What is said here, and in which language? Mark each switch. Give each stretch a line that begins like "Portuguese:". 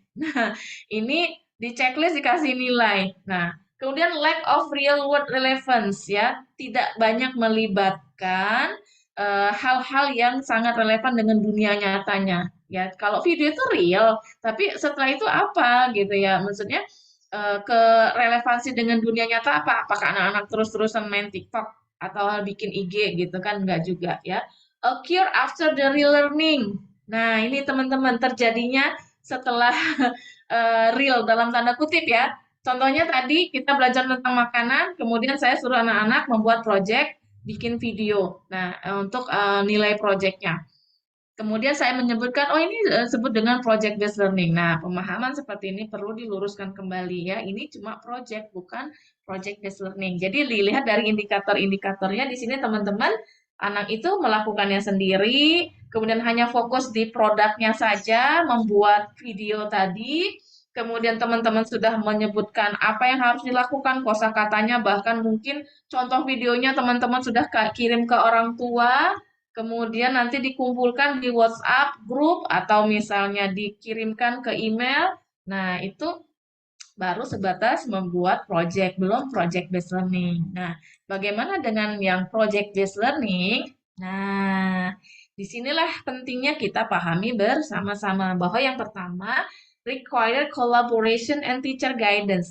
Indonesian: Nah, ini di checklist dikasih nilai. Nah, kemudian
English: lack of real world relevance
Indonesian: ya, tidak banyak melibatkan hal-hal yang sangat relevan dengan dunia nyatanya. Ya, kalau video itu real, tapi setelah itu apa gitu ya? Maksudnya ke relevansi dengan dunia nyata apa? Apakah anak-anak terus-terusan main TikTok atau bikin IG gitu kan? Enggak juga ya.
English: Occur after the relearning.
Indonesian: Nah, ini teman-teman terjadinya setelah real dalam tanda kutip ya. Contohnya tadi kita belajar tentang makanan, kemudian saya suruh anak-anak membuat project, bikin video. Nah, untuk nilai projectnya. Kemudian saya menyebutkan, oh ini disebut dengan project based learning. Nah, pemahaman seperti ini perlu diluruskan kembali ya. Ini cuma project, bukan project based learning. Jadi dilihat dari indikator-indikatornya di sini teman-teman, anak itu melakukannya sendiri, kemudian hanya fokus di produknya saja, membuat video tadi, kemudian teman-teman sudah menyebutkan apa yang harus dilakukan, kosakatanya, bahkan mungkin contoh videonya teman-teman sudah kirim ke orang tua, kemudian nanti dikumpulkan di WhatsApp grup atau misalnya dikirimkan ke email. Nah, itu baru sebatas membuat project, belum project based learning. Nah, bagaimana dengan yang project based learning? Nah, disinilah pentingnya kita pahami bersama-sama bahwa yang pertama,
English: require collaboration and teacher guidance.